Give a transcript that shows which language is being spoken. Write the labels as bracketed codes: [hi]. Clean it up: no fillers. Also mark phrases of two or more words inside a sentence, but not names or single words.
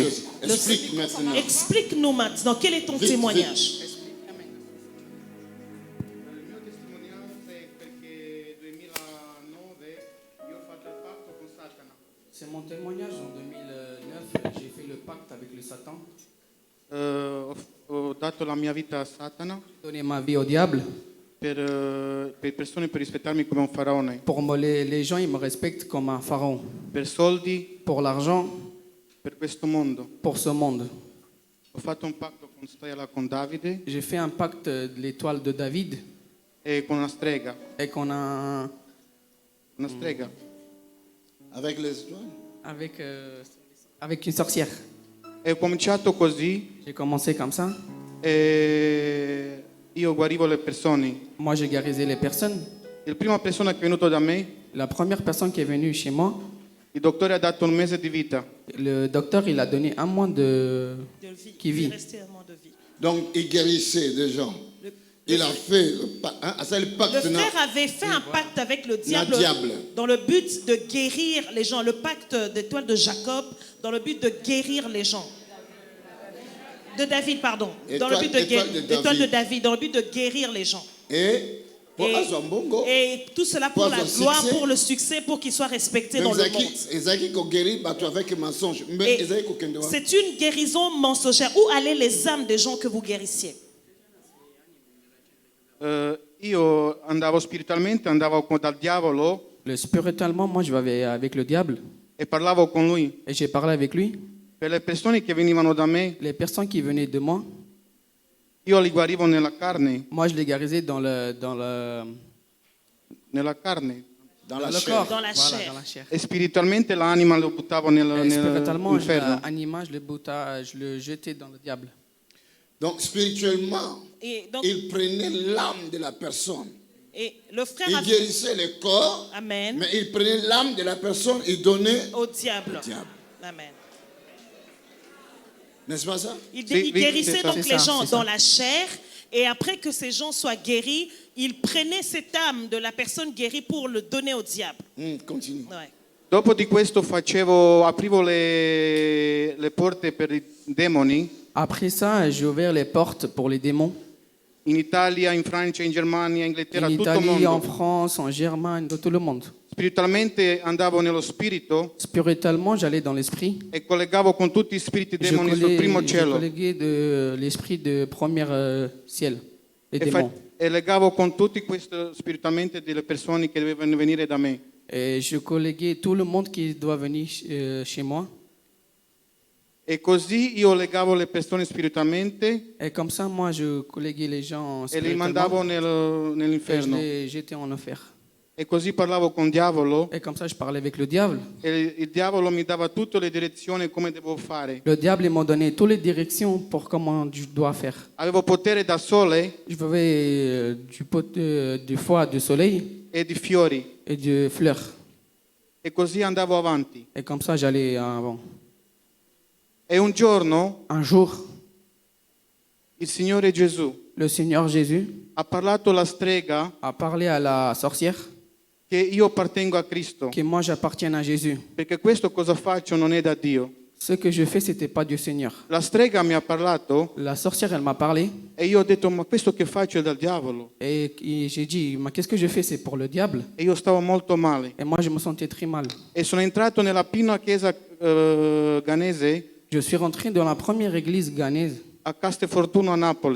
[fr] Explique maintenant. Explique-nous maintenant, quel est ton témoignage? C'est mon témoignage. En 2009, j'ai fait le pacte avec le Satan. [it] Ho dato la mia vita a Satana [fr] Donner ma vie au diable. [it] per persone per rispettarmi come un faraone, [fr] Pour les gens, ils me respectent comme un pharaon. [it] per soldi, [fr] Pour l'argent, [it] per questo mondo. [fr] pour ce monde. [it] Ho fatto un patto con Stella, con Davide [fr] J'ai fait un pacte de l'étoile de David [it] e con una strega. [fr] et qu'on a [it] Una strega. [fr] Avec les étoiles? avec une sorcière. [it] E ho cominciato così [fr] J'ai commencé comme ça. [it] e io guarivo le persone. [fr] Moi, j'ai guérisé les personnes. [it] La prima persona che è venuta da me, [fr] La première personne qui est venue chez moi, [it] il dottore ha dato un mese di vita. [fr] le docteur, il a donné un mois De vie. qui vit. Il restait un mois de vie. Donc, il guérissait des gens. Il a fait le pacte. Le frère avait fait un pacte avec le diable, diable. dans le but de guérir les gens. Le pacte d'étoile de Jacob dans le but de guérir les gens. De David, pardon. Dans le but de d'étoile de David, dans le but de guérir les gens. Et Et tout cela pour Pour la le gloire, succès. pour le succès, pour qu'il soit respecté dans le monde. avec mensonge. Et Mais c'est une guérison mensongère. Où allaient les âmes des gens que vous guérissiez? [it] Io andavo spiritualmente, andavo dal diavolo [fr] Spirituellement, moi, je vivais avec le diable [it] e parlavo con lui. [fr] et j'ai parlé avec lui. [it] Per le persone che venivano da me, [fr] Les personnes qui venaient de moi, [it] io li guarivo nella carne, [fr] moi, je les guérissais dans le [it] nella carne. [fr] dans la le chair. corps. Dans la Voilà, chair. dans la chair. [it] E spiritualmente l'anima lo buttavo [fr] Spirituellement, [it] nell'inferno. [fr] l'animal, je le jetais dans le diable. Donc, spirituellement, Et, donc, il prenait l'âme de la personne. et le frère Il a guérissait le corps, Amen. mais il prenait l'âme de la personne et donnait Au diable. au diable. Amen. N'est-ce pas ça? Il Oui, guérissait c'est ça. donc C'est les ça, gens c'est ça. dans la chair. Et après que ces gens soient guéris, il prenait cette âme de la personne guérie pour le donner au diable. Continue. Ouais. [it] Dopo di questo aprivo le porte per i demoni [fr] Après ça, j'ai ouvert les portes pour les démons. [it] in Italia, in Francia, in Germania, in Inghilterra, [fr] En [it] tutto il [fr] Italie, en [it] mondo. [fr] France, en Germaine, dans tout le monde. [it] Spiritualmente andavo nello spirito [fr] Spirituellement, j'allais dans l'esprit. [it] e collegavo con tutti i spiriti demoni sul primo [fr] Je [it] cielo [fr] colléguais de l'esprit de premier ciel, les démons. [it] e legavo con tutti questo spiritualmente delle persone che dovevano venire da me. [fr] Et je colléguais tout le monde qui doit venir chez moi. [it] E così io legavo le persone spiritualmente [fr] Et comme ça, moi, je colléguais les gens [it] e li mandavo [fr] spirituellement. Et je [it] nell'inferno. [fr] les jetais en enfer. [it] E così parlavo con diavolo [fr] Et comme ça, je parlais avec le diable. [it] e il diavolo mi dava tutte le direzioni come devo fare. [fr] Le diable, il m'a donné toutes les directions pour comment je dois faire. [it] Avevo potere da sole [fr] Je pouvais du foie, du soleil [it] e di fiori [fr] et de fleurs. [it] e così andavo avanti. [fr] Et comme ça, j'allais avant. [it] E un giorno [fr] Un jour, [it] il Signore Gesù [fr] le Seigneur Jésus [it] ha parlato alla strega [fr] a parlé à la sorcière [it] che io appartengo a Cristo, [fr] que moi, j'appartiens à Jésus. [it] perché questo cosa faccio non è da Dio. [fr] Ce que je fais, c'était pas du Seigneur. [it] La strega mi ha parlato [fr] La sorcière, elle m'a parlé [it] e io ho detto ma questo che faccio è dal diavolo. [fr] et j'ai dit, mais qu'est-ce que je fais? C'est pour le diable. [it] E io stavo molto male. [fr] Et moi, je me sentais très mal. [it] E sono entrato nella prima chiesa ghanese [fr] Je suis rentré dans la première église ghanaise [it] a Castelfortuno a Napoli.